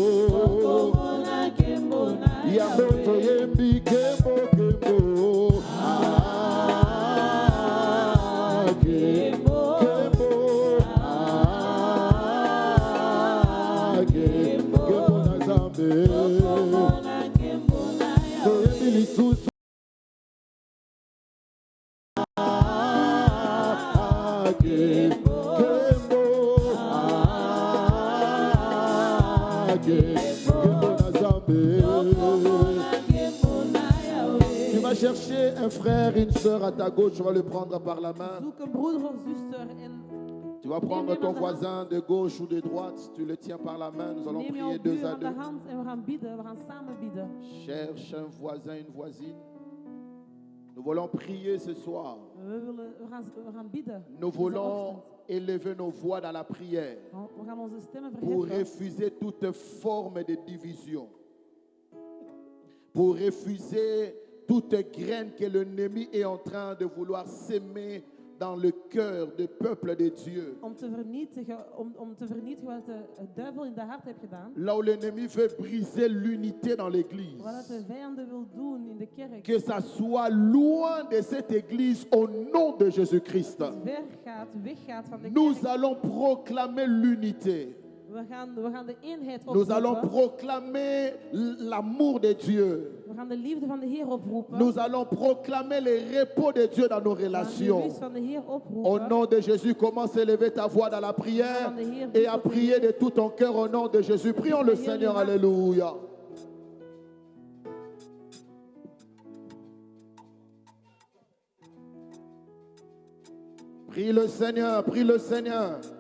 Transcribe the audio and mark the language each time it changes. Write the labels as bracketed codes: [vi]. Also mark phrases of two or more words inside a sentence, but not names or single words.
[ln] yango toyembi kembo kembo kembo na Nzambe toyembi lisusu [fr] Tu vas chercher un frère, une sœur à ta gauche, tu vas le prendre par la main. [nl] Zoek een broeder of zuster en [fr] Tu vas prendre ton voisin de gauche ou de droite, tu le tiens par la main, nous allons [nl] neem [fr] prier [nl] jouw [fr] deux [nl] buur [fr] à [nl] aan de [fr] deux. [nl] hand en we gaan bidden. We gaan samen bidden. [fr] Cherche un voisin, une voisine. Nous voulons prier ce soir. [nl] We gaan bidden. [fr] Nous [nl] deze [fr] voulons [nl] ochtend. [fr] élever nos voix dans la prière [nl] We gaan onze stemmen [fr] pour [nl] verheffen. [fr] refuser toute forme de division, pour refuser toute graine que l'ennemi est en train de vouloir s'aimer dans le cœur du peuple de Dieu. [nl] Om te vernietigen wat de duivel in de hart heeft gedaan. [fr] Là où l'ennemi veut briser l'unité dans l'église, [nl] Wat de vijanden wil doen in de kerk. [fr] que ça soit loin de cette église au nom de Jésus-Christ. [nl] Weggaat van de [fr] Nous [nl] kerk. [fr] allons proclamer l'unité. [nl] We gaan de eenheid [fr] Nous allons [nl] oproepen. [fr] proclamer l'amour de Dieu. [nl] We gaan de liefde van de Heer oproepen. [fr] Nous allons proclamer le repos de Dieu dans nos [nl] We gaan de [fr] relations. [nl] rust van de Heer [fr] Au [nl] oproepen. [fr] nom de Jésus, commence à élever ta voix dans la prière et à prier de tout ton cœur au nom de Jésus. Prions le Seigneur, alléluia. Prie le Seigneur, prie le Seigneur.